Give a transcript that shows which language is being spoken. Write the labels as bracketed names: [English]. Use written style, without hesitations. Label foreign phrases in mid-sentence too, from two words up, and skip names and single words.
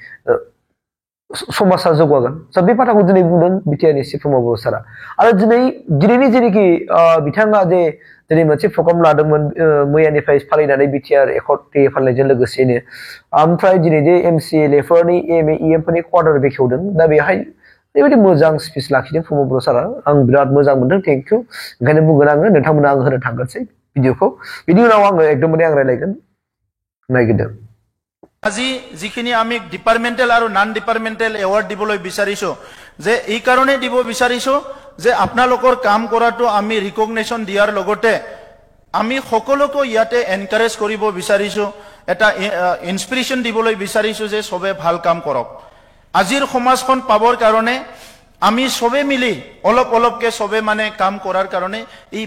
[Bodo] समाजा जौगागोन बे बाथ्राखौ दिनै बुंदों बिटिआरनि चिफ प्रमद बर' सारा आरो दिनैनि जेनोखि बिथाङा जे दिनै मोनसे प्रग्राम लादोंमोन मैयानिफ्राय फालिनानै बिटिआर एकर्ड डे फालिनायजों लोगोसेनो ओमफ्राय दिनै जे एमसिएलए फोरनि एमए इएम फोरनि क्वार्टार बेखेवदों दा बेहाय ओरैबायदि मोजां स्पिच लाखिदों प्रमद बर' सारा आं बिराद मोजां मोनदों [English] thank you [Bodo] ओंखायनो बुंगोन आङो नोंथांमोना आं होनो थांगोनसै भिडिअखौ बिनि उनाव आङो एकदमबारे आं रायलायगोन नायगिरदों [Assamese] আজি যিখিনি আমি ডিপাৰ্টমেণ্টেল আৰু [English] non departmental award [Assamese] দিবলৈ বিচাৰিছো যে এই কাৰণে দিব বিচাৰিছো যে আপোনালোকৰ কাম কৰাটো আমি ৰিকগনিশ্যন দিয়াৰ লগতে আমি সকলোকে ইয়াতে এনকাৰেজ কৰিব বিচাৰিছো এটা ইনস্পিৰেশ্যন দিবলৈ বিচাৰিছো যে সবে ভাল কাম কৰক আজিৰ সমাজখন পাবৰ কাৰণে আমি সবে মিলি অলপ অলপকে সবে মানে কাম কৰাৰ কাৰণে এই